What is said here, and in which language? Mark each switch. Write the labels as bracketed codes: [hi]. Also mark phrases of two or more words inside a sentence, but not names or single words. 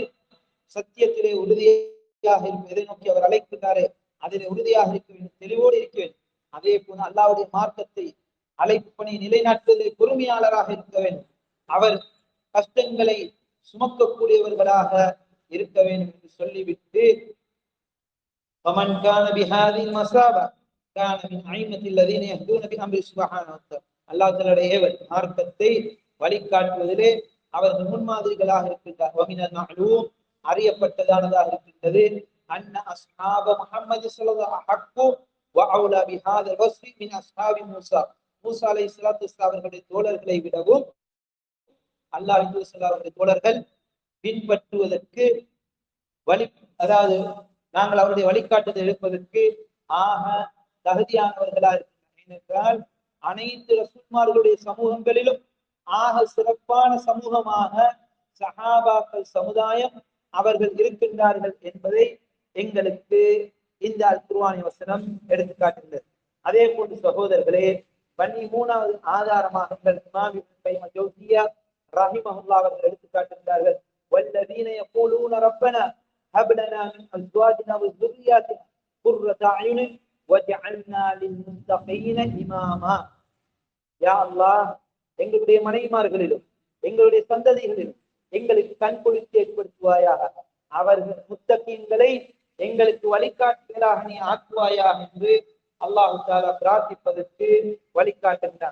[ta] சத்தியத்திலே உறுதியாக இருக்கும், எதை நோக்கி அவர் அழைக்கிறாரே அதிலே உறுதியாக இருக்க வேண்டும், தெளிவோடு இருக்க வேண்டும். அதே போல அல்லாஹ்வுடைய மார்க்கத்தை அழைப்பு பணி நிலைநாட்டுவதில் பொறுமையாளராக இருக்க வேண்டும். அவர் கஷ்டங்களை சுமக்கக்கூடியவர்களாக இருக்க வேண்டும் என்று சொல்லிவிட்டு, [ar] فمن كان بهذه المثابة كان من أئمة الذين يهدون بأمر سبحانه وتعالى. [ta] அல்லாஹ் தஆலாவுடைய மார்க்கத்தை வழிகாட்டுவதிலே அவர்கள் முன்மாதிரிகளாக இருக்கின்றார். [ar] ومن المعلوم, [ta] அறியப்பட்டதானதாக இருக்கின்றது, [ar] أن أصحاب محمد صلى الله عليه وسلم أحق وأولى بهذا الوصف من أصحاب موسى. [ta] மூசா [ar] عليه الصلاة والسلام [ta] அவர்களுடைய தோழர்களை விடவும் அல்லாஹ்வின் தூதர் அவருடைய தோழர்கள் பின்பற்றுவதற்கு வழி, அதாவது நாங்கள் அவருடைய வழிகாட்டுதல் எடுப்பதற்கு ஆக தகுதியானவர்களா இருக்கிறார். ஏனென்றால் அனைத்து ரசூல்மார்களுடைய சமூகங்களிலும் ஆக சிறப்பான சமூகமாக சஹாபாக்கள் சமுதாயம் அவர்கள் இருக்கின்றார்கள் என்பதை எங்களுக்கு இந்த அல் குர்ஆனி வசனம் எடுத்து காட்டுகிறது. அதே போன்று சகோதரர்களே, 13வது ஆதாரமாக இமாம் இப்னு கைம் ஜௌசிய்யா ரஹிமஹுல்லாஹ் அவர்கள் எடுத்து காட்டுகிறார்கள், [ar] والذين يقولون ربنا هب لنا من أزواجنا و ذُرِّيَّاتِنَا قُرَّةَ أَعْيُنٍ وَاجْعَلْنَا لِلْمُتَّقِينَ إِمَامًا. [ta] யா அல்லாஹ், எங்களுடைய மனைவிமார்களிலும் எங்களுடைய சந்ததிகளிலும் எங்களுக்கு கண் குளிர்ச்சி ஏற்படுத்துவாயாக, அவர்கள் முத்தகீன்களை எங்களுக்கு வழிகாட்டுகளாக நீ ஆக்குவாயாக என்று அல்லாஹ் தஆலா பிரார்த்திப்பதற்கு வழிகாட்டுகிறான்.